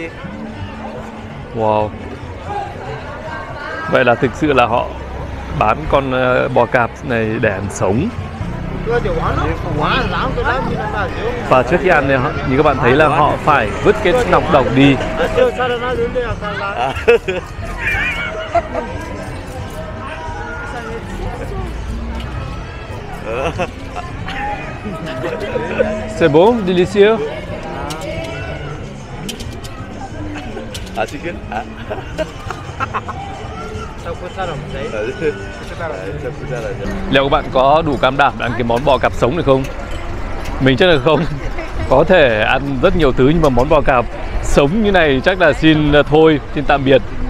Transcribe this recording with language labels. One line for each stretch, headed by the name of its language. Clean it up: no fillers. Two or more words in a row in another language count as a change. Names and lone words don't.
Vietnamese: Wow. Vậy là thực sự là họ bán con bò cạp này để ăn sống. Và trước khi ăn này, như các bạn thấy là họ phải vứt cái nọc độc đi.
French: C'est bon, délicieux.
Indonesian: Asik kan?
Vietnamese: Liệu các bạn có đủ can đảm để ăn cái món bò cạp sống này không? Mình chắc là không. Có thể ăn rất nhiều thứ nhưng mà món bò cạp sống như này chắc là xin thôi, xin tạm biệt.